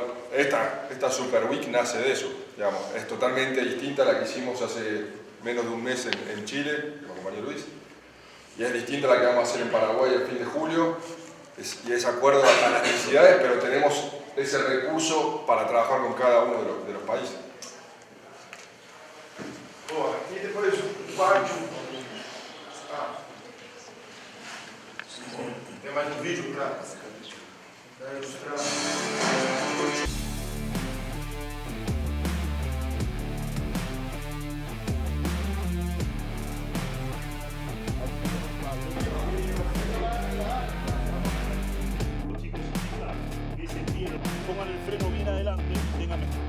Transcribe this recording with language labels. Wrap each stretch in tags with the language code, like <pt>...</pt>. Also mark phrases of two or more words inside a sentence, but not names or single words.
<es>Esta Super Week nace de eso, digamos. Es totalmente distinta a la que hicimos hace menos de un mes en Chile, con mi compañero Luis. Y es distinta a la que vamos a hacer en Paraguay el fin de julio. Y es acuerdo a las necesidades, pero tenemos ese recurso para trabajar con cada uno de los países.</es> <pt>Boa, e depois o quarto. Tem mais um vídeo para ilustrar.</pt> <es>Pongan el freno bien adelante, ténganme.</es>